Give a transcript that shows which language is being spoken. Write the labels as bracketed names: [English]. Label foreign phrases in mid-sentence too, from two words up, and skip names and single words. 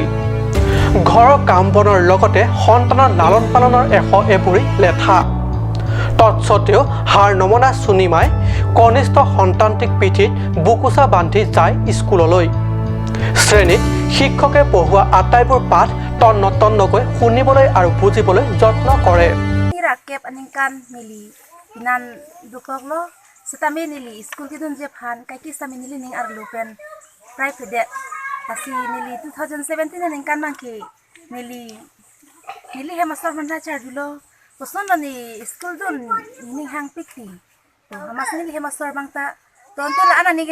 [Assamese] ঘৰৰ কাম বনৰ লগতে সন্তানৰ লালন পালনৰ এবুৰি লেঠা। তৎসত্বেও হাৰ নমনা সুনিমাই কনিষ্ঠ সন্তানটিক পিঠিত বুকুচা বান্ধি যায় স্কুললৈ। শ্ৰেণীত শিক্ষকে পঢ়োৱা আটাইবোৰ পাঠ তন্নকৈ শুনিবলৈ আৰু বুজিবলৈ যত্ন কৰে। [Karbi] Kasi nili 2017 na ningkan mangki nili hemasor mana car dulu poson ni school dun ning hang pikti to hamas nili hemasor bangta tontel ana ni